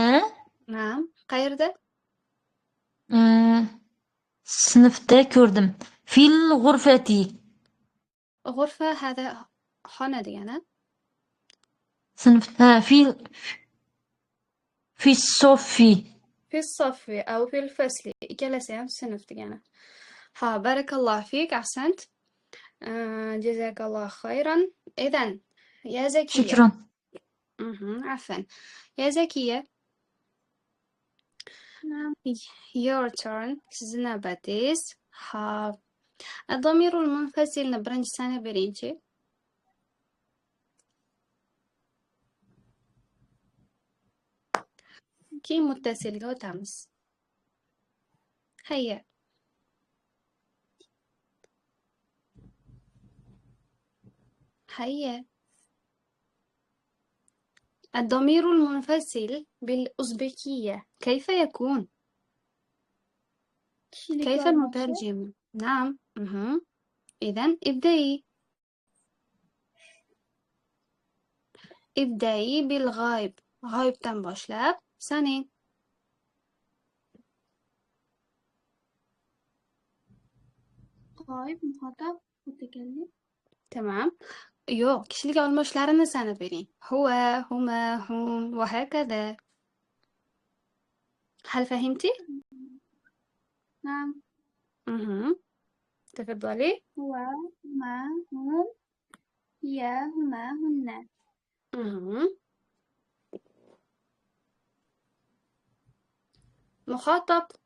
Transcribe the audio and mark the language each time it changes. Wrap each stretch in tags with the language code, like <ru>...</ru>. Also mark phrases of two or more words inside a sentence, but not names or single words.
<uz>Na'am. Qayerda? Sinfda ko'rdim.</uz> <ar>في الغرفة.</ar> <uz>G'urfa hada xona degani.</uz> <ar>في الصف. في الصف أو في الفصل</ar> <uz>ikkalasi ham sinf degani.</uz> <ar>Ha, بارك الله فيك، أحسنت. جزاك الله خيرا. إذن، يا Zakiya. Shukron. عفوا. يا Zakiya, نعم.</ar> <en>your turn.</en> <uz>Sizni navbatingiz. Ha,</uz> <ar>الضمير المنفصل</ar> <uz>birinchi sana bering-chi. Keyin muttasilga o'tamiz.</uz> <ar>Hayya. هيا. الضمير المنفصل بالأوزبكية كيف يكون؟ كيف المترجم؟ نعم. إذن ابدأي بالغائب.</ar> <uz>غايبتن boshlab saning.</uz> <ar>غائب مخاطب متكلم. تمام.</ar> <uz>yo'q, kishilik olmoshlarini sanab bering.</uz> <ar>هو، هما، هم وهكذا. هل فهمتي؟ نعم. تفضلي. هو، هما، هم، هي، هما، هن. مخاطب.</ar>